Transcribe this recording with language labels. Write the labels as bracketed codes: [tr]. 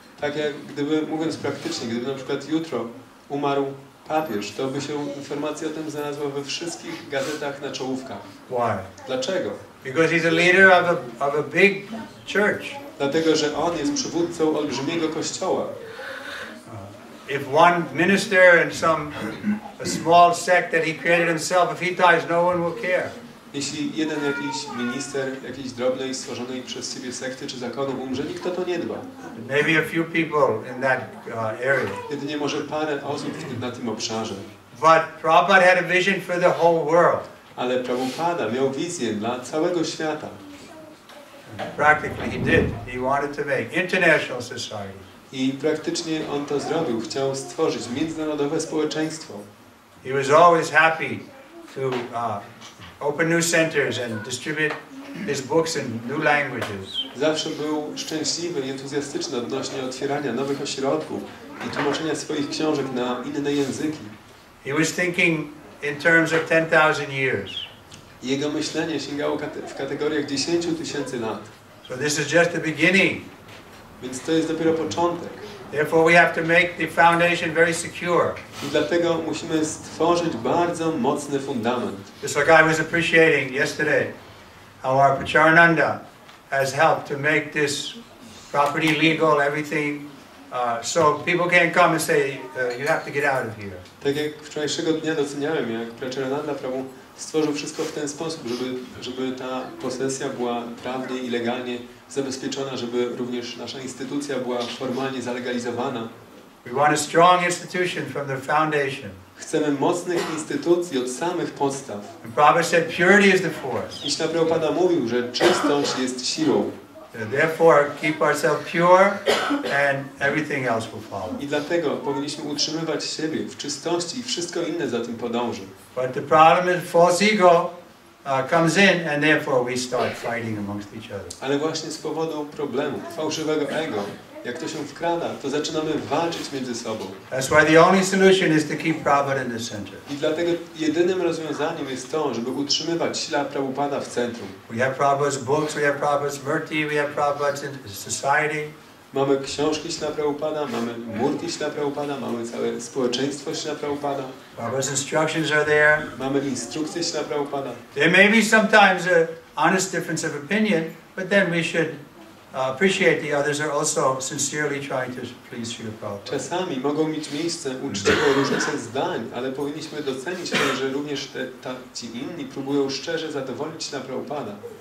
[pl] Tak jak gdyby, mówiąc praktycznie, gdyby na przykład jutro umarł papież, to by się informacja o tym znalazła we wszystkich gazetach na czołówkach. [en] Why? [pl] Dlaczego? [en] Because he's a leader of a big church. [pl] Dlatego, że on jest przywódcą olbrzymiego kościoła. [en] If one minister and a small sect that he created himself, if he dies, no one will care. [pl] Jeśli jeden jakiś minister jakiejś drobnej, stworzonej przez siebie sekty czy zakonu umrze, nikt o to nie dba. [en] Maybe a few people in that area. [pl] Jedynie może parę osób na tym obszarze. [en] But Prabhupada had a vision for the whole world. [pl] Ale Prabhupada miał wizję dla całego świata. [en] Practically he did. He wanted to make international society. [pl] I praktycznie on to zrobił. Chciał stworzyć międzynarodowe społeczeństwo. [en] He was always happy to open new centers and distribute his books in new languages. [pl] Zawsze był szczęśliwy i entuzjastyczny odnośnie otwierania nowych ośrodków i tłumaczenia swoich książek na inne języki. [en] He was thinking in terms of 10,000 years. [pl] Jego myślenie sięgało w kategoriach 10 000 lat. [en] So this is just the beginning. [pl] Więc to jest dopiero początek. [en] Therefore we have to make the foundation very secure. [pl] I dlatego musimy stworzyć bardzo mocny fundament. [en] Just like I was appreciating yesterday how our Pracharananda has helped to make this property legal, everything So people can't come and say, you have to get out of here. [pl] Tak jak wczorajszego dnia doceniałem, jak Pracharananda Prabhu stworzył wszystko w ten sposób, żeby ta posesja była prawnie i legalnie zabezpieczona, żeby również nasza instytucja była formalnie zalegalizowana. [en] We want a strong institution from the foundation. [pl] Chcemy mocnych instytucji od samych podstaw. [en] And Prabhupada said purity is the force. [pl] I Śla Prabhupada mówił, że czystość jest siłą. [en] Therefore, keep ourselves pure and everything else will follow. [pl] I dlatego powinniśmy utrzymywać siebie w czystości i wszystko inne za tym podąży. [en] But the problem is false ego comes in and therefore we start fighting amongst each other. [pl] Ale właśnie z powodu problemu, fałszywego ego, jak to się wkrada, to zaczynamy walczyć między sobą. [en] That's why the only solution is to keep Prabhupada in the center. [pl] I dlatego jedynym rozwiązaniem jest to, żeby utrzymywać Śla Prabhupada w centrum. [en] We have Prabhupada's books, we have Prabhupada's murti, we have Prabhupada's society. [pl] Mamy książki Śla Prabhupada, mamy murti Śla Prabhupada, mamy całe społeczeństwo Śla Prabhupada. [en] Prabhupada's instructions are there. [pl] Mamy instrukcje Śla Prabhupada. [en] There may be sometimes an honest difference of opinion, but then we should appreciate the others are also sincerely trying to please Srila Prabhupada. [pl] Czasami mogą mieć miejsce uczciwe różnice zdań, ale powinniśmy docenić to, że również ci inni próbują szczerze zadowolić Śla Prabhupada.